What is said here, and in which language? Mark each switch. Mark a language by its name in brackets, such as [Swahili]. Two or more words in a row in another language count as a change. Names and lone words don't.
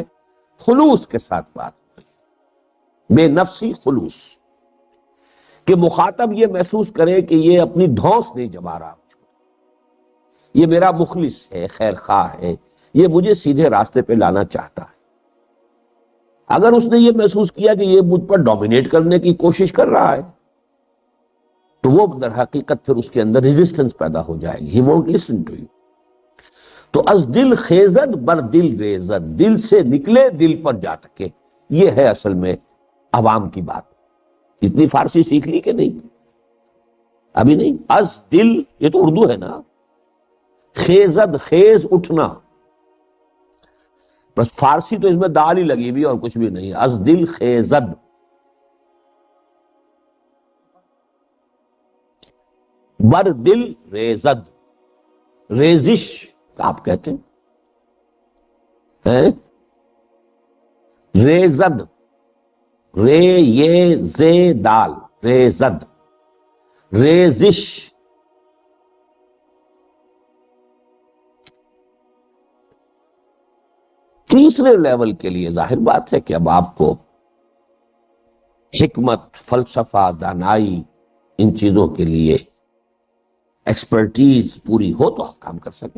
[Urdu] خلوص کے ساتھ بات، بے نفسی خلوص، کہ مخاطب یہ محسوس کرے کہ یہ اپنی دھوس نہیں جما رہا، یہ میرا مخلص ہے، خیر خواہ ہے، یہ مجھے سیدھے راستے پہ لانا چاہتا ہے۔ اگر اس نے یہ محسوس کیا کہ یہ مجھ پر ڈومینیٹ کرنے کی کوشش کر رہا ہے تو وہ در حقیقت پھر اس کے اندر ریزسٹنس پیدا ہو جائے گی، [English] he won't listen to you. [Urdu] تو [Persian] از دل خیزد بر دل ریزد، [Urdu] دل سے نکلے دل پر جا تکے، یہ ہے اصل میں عوام کی بات۔ اتنی فارسی سیکھ لی کہ نہیں؟ ابھی نہیں۔ [Persian] از دل، [Urdu] یہ تو اردو ہے نا، خیزد، خیز اٹھنا، بس فارسی تو اس میں دال ہی لگی ہوئی اور کچھ بھی نہیں۔ [Persian] از دل خیزد، بر دل ریزد، [Urdu] ریزش آپ کہتے ہیں، ریزد، رے یہ زے دال، [Persian] ریزد، ریزش۔ [Urdu] تیسرے لیول کے لیے ظاہر بات ہے کہ اب آپ کو حکمت، فلسفہ، دانائی، ان چیزوں کے لیے ایکسپرٹیز پوری ہو تو آپ کام کر سکیں۔